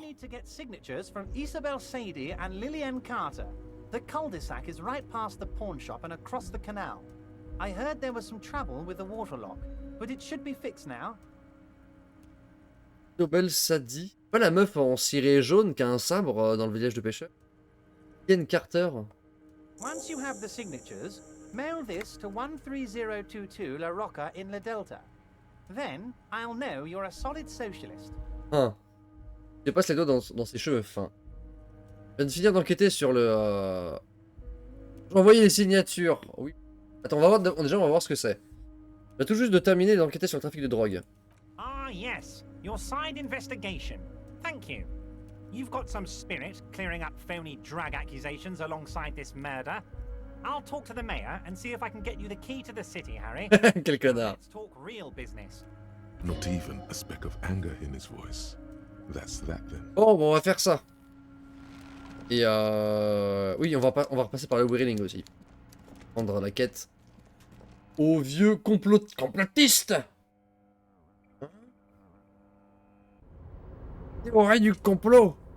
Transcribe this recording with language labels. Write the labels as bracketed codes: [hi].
[en] You need to get signatures from Isabel Sadie and Lillian Carter. The cul-de-sac is right past the pawn shop and across the canal. I heard there was some trouble with the waterlock, but it should be fixed now. Nobel Sadie. [fr] Pas la meuf en ciré jaune qui a un sabre dans le village de pêcheurs. [en] Lillian Carter. Once you have the signatures, mail this to 13022 La Rocca in La Delta. Then I'll know you're a solid socialist. [fr] Je passe les doigts dans ses cheveux fins. Je viens de finir d'enquêter sur le... Je vais envoyer les signatures. Oui. Attends, on va voir ce que c'est. Je viens tout juste de terminer d'enquêter sur le trafic de drogue. [en] Ah yes, your side investigation. Thank you. You've got some spirit clearing up phony drug accusations alongside this murder. I'll talk to the mayor and see if I can get you the key to the city, Harry. [fr] Quel connard. [en] Let's talk real business. Not even a speck of anger in his voice. That's that then. [fr] Bon, on va faire ça. Et oui, on va repasser par le Whirling aussi. Prendre la quête. Au vieux complotiste. Théorie du complot.